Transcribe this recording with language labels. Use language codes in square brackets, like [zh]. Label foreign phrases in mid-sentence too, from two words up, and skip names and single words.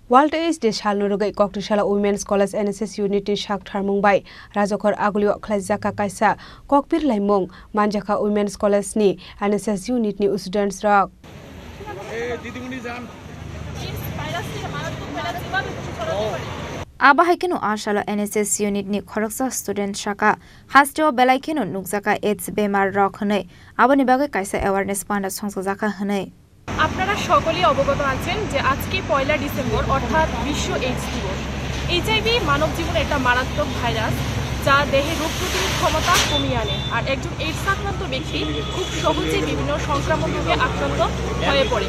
[trp] World AIDS Day Shal Nurugai Koktishala Women's College NSS Unity Shak Tharmungbai Rajakor Agulio Khlajaka Kaisa Kokpir Laimong Manjaka Women's College ni NSS Unit ni students rak Abahaikenu Ashala NSS Unit ni Khoraksa student Shaka Hasteo Belaikenu Nukzaka AIDS Bemar Rok Hanai Abani Bagai Kaisa Awareness Panda Songzaka Hanai [bn] আপনারা সকলেই অবগত আছেন যে আজকে 1 ডিসেম্বর অর্থাৎ বিশ্ব এইডস দিবস। এইচআইভি মানব জীবনের একটা মারাত্মক ভাইরাস যা দেহে রোগ প্রতিরোধ ক্ষমতা কমিয়ে আনে আর একজন এইডস আক্রান্ত ব্যক্তি খুব সহজেই বিভিন্ন সংক্রামক রোগে আক্রান্ত হয়ে পড়ে।